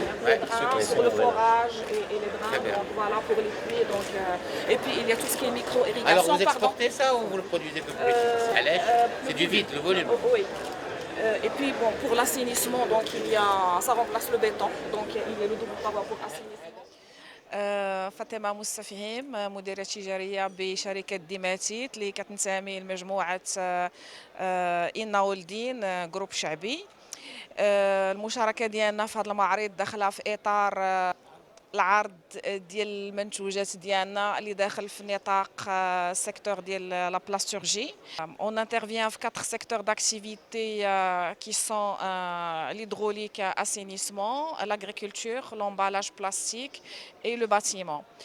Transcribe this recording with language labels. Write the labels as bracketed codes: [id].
[fr] Les drains pour le forage et les drains donc, voilà, pour les puits. Donc, et puis il y a tout ce qui est micro-irrigation. Alors vous exportez ça ou vous le produisez que pour les allèges? C'est du vide, le volume. Oui. Et puis bon, pour l'assainissement, donc ça remplace le béton. Donc il y a le double power pour assainissement. [ar] فاطمة موسى فهيم مديرة تجارية بشركة ديماتيت اللي كتنتمي لمجموعة إنا ولدين جروب شعبي. المشاركة ديالنا في هذا المعرض داخلة في إطار العرض ديال المنتوجات ديالنا اللي داخل في نطاق السيكتور ديال لا بلاستورجي. [fr] On intervient في 4 secteurs d'activité qui sont l'hydraulique, assainissement, l'agriculture, l'emballage plastique et le bâtiment.